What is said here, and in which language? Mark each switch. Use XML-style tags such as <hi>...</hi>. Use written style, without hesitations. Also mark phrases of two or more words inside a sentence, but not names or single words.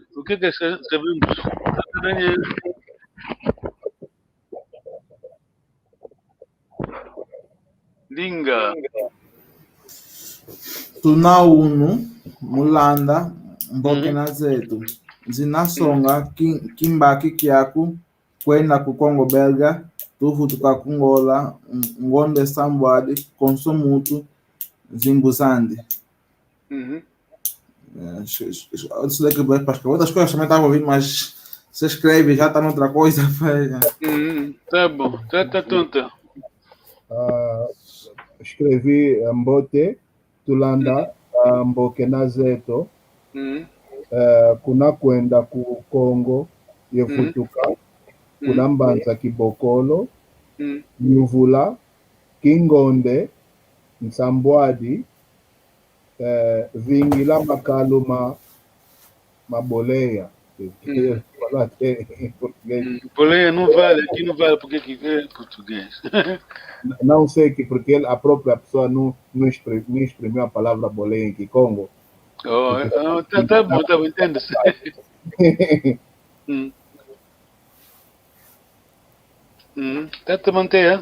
<pt>O que escrevemos? Linga.</pt> <kg>Tuna uno mulanda mboke na zetu zinasonga kimbaki kyaku kwenda ku Congo belga tuvutuka kungola ngonde sambwadi konsomutu Zimbuzande.</kg> <pt>Uhum. Isso daqui vai para as outras coisas também estava ouvindo, mas se escreve já está noutra coisa. Tá bom, tá tonta.</pt> <kg>Escrevi Mbote, Tulanda, Mbokenazeto, kunakwenda ku Congo, Yefutuka, kunambanza Kibokolo, Nyuvula, Kingonde, Nsambwadi, Vingila Makalo Maboleia.</kg> <pt>Boleia não vale, aqui não vale porque aqui é português. Não sei que porque a própria pessoa não exprimiu a palavra boleia em Kikongo. Tá bom, entende-se. Tá manter,</pt>